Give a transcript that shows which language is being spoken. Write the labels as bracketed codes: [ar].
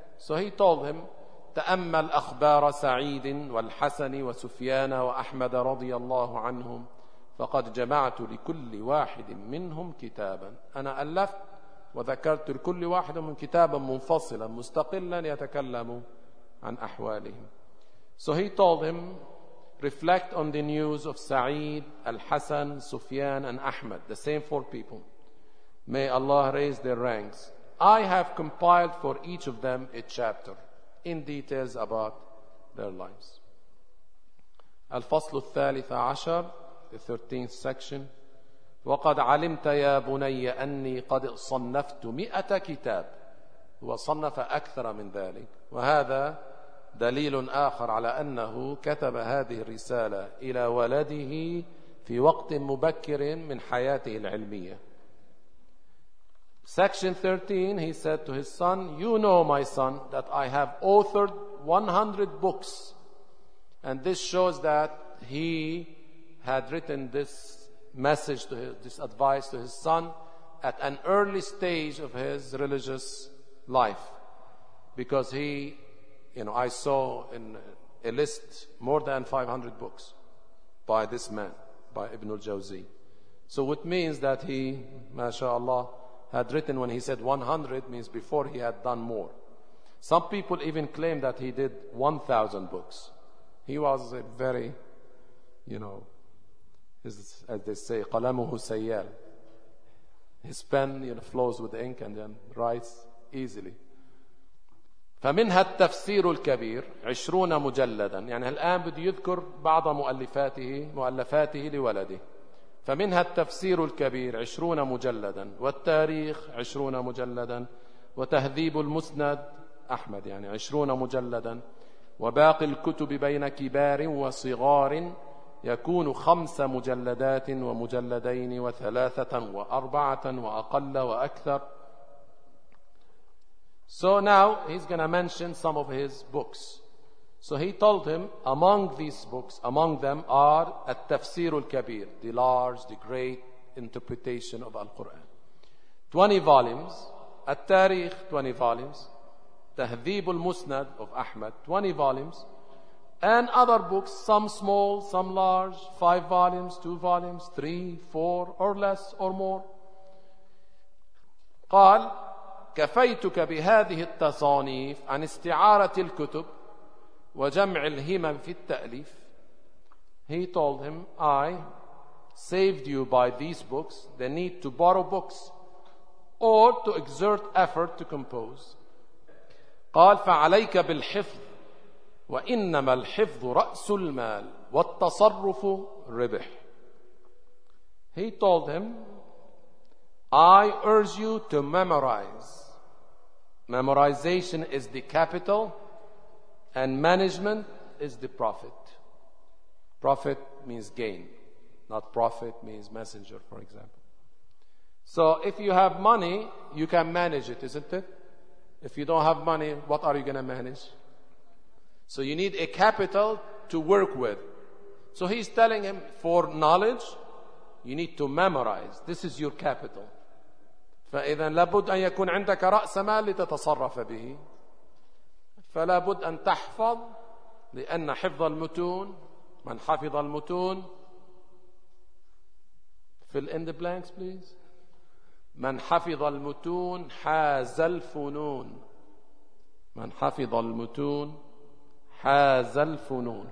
[en] So he told him, [ar] تأمل أخبار سعيد والحسن وسفيان وأحمد رضي الله عنهم فقد جمعت لكل واحد منهم كتابا. أنا ألفت وذكرت لكل واحد من كتابا منفصلا مستقلا يتكلم عن أحوالهم. [en] So he told him, reflect on the news of Sa'id, Al-Hasan, Sufyan and Ahmad, the same four people. May Allah raise their ranks. I have compiled for each of them a chapter in details about their lives. Al-Faslu al-Thalith Ashar, the 13th section. [ar] وقد علمت يا بني أني قد صنفت مئة كتاب. هو صنف أكثر من ذلك. وهذا دليل آخر على أنه كتب هذه الرسالة إلى ولده في وقت مبكر من حياته العلمية. [en] Section 13, he said to his son, you know, my son, that I have authored 100 books. And this shows that he had written this message, to his, this advice to his son at an early stage of his religious life. Because he, you know, I saw in a list more than 500 books by this man, by Ibn al-Jawzi. So it means that he, mashallah, had written, when he said 100, means before he had done more. Some people even claim that he did 1,000 books. He was a very you know, his, as they say, [ar] qalamuhu sayyal. [en] His pen, you know, flows with ink and then writes easily. [ar] فمنها التفسير الكبير 20 مجلدا. يعني الآن بده يذكر بعض مؤلفاته لولده. فمنها التفسير الكبير 20 مجلدا والتاريخ 20 مجلدا وتهذيب المسند أحمد يعني 20 مجلدا وباقي الكتب بين كبار وصغار يكون 5 مجلدات ومجلدين وثلاثة وأربعة وأقل وأكثر. [en] So now he's going to mention some of his books. So he told him among these books, among them are At-Tafsir al-Kabir, the large, the great interpretation of Al-Quran. 20 volumes. At-Tarikh, 20 volumes. Tahdhib al-Musnad of Ahmad, 20 volumes. And other books, some small, some large, 5 volumes, 2 volumes, 3, 4, or less, or more. [ar] قال كفيتك بهذه التصانيف عن استعارة الكتب وجمع الهمم في التأليف. [en] He told him, I saved you by these books, the need to borrow books or to exert effort to compose. [ar] قال فعليك بالحفظ وإنما الحفظ رأس المال والتصرف ربح. [en] He told him, I urge you to memorize. Memorization is the capital and management is the profit. Profit means gain, not profit means messenger, for example. So if you have money, you can manage it, isn't it? If you don't have money, what are you going to manage? So you need a capital to work with. So he's telling him, for knowledge, you need to memorize. This is your capital. [ar] فإذا لابد أن يكون عندك رأس مال لتتصرف به فلا بد أن تحفظ لأن حفظ المتون من حفظ المتون [en] fill in the blanks please [ar] من حفظ المتون حاز الفنون من حفظ المتون حاز الفنون